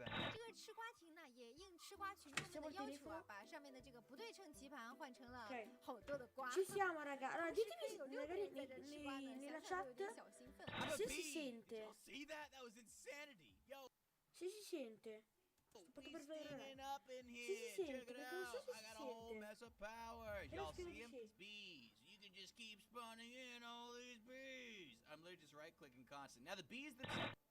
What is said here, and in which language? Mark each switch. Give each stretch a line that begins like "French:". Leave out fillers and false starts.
Chinese: 这个吃瓜亭呢，也应吃瓜群众们的要求啊，把上面的这个不对称棋盘换成了好多的瓜。
Italian: Ci siamo, raga. Allora ditemi magari nella chat se si sente. Se si sente. Sto proprio per vedere. Se si sente, perché non so se si sente. Però spero di sì.
English: Just keep spawning in all these bees. I'm literally just right clicking constant. Now the bees themselves.